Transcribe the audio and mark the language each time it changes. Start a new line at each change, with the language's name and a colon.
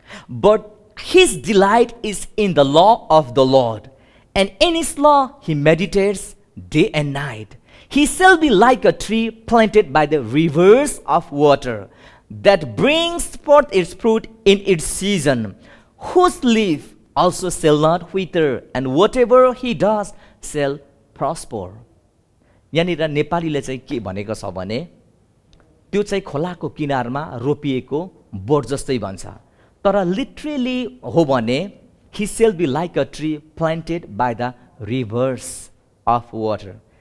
English: But his delight is in the law of the Lord, and in his law he meditates day and night. He shall be like a tree planted by the rivers of water, that brings forth its fruit in its season, whose leaf also shall not wither, and whatever he does shall prosper.
Nepali: यहाँनिर नेपालीले चाहिँ के भनेको छ भने, त्यो चाहिँ खोलाको किनारमा रोपिएको बोट जस्तै भन्छ। तर लिटरली हो भने
English: he shall be like a tree planted by the rivers of water.